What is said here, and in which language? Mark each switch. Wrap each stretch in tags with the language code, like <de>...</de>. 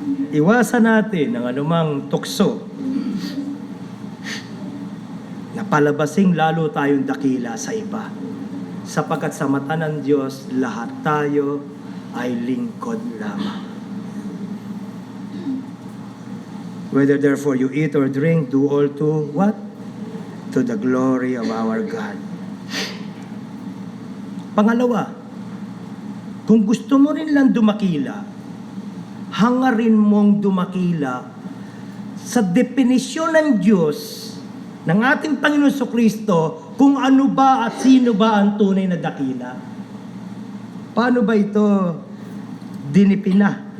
<tl>Iwasan natin ang anumang tukso na palabasing lalo tayong dakila sa iba. Sapagkat sa mata ng Diyos, lahat tayo ay lingkod lamang.</tl> <en>Whether therefore you eat or drink, do all to what? To the glory of our God.</en> <tl>Pangalawa, kung gusto mo rin lang dumakila, hangarin mong dumakila sa definisyon ng Diyos, ng ating Panginoon Kristo, kung ano ba at sino ba ang tunay na dakila. Paano ba ito dinipina</tl>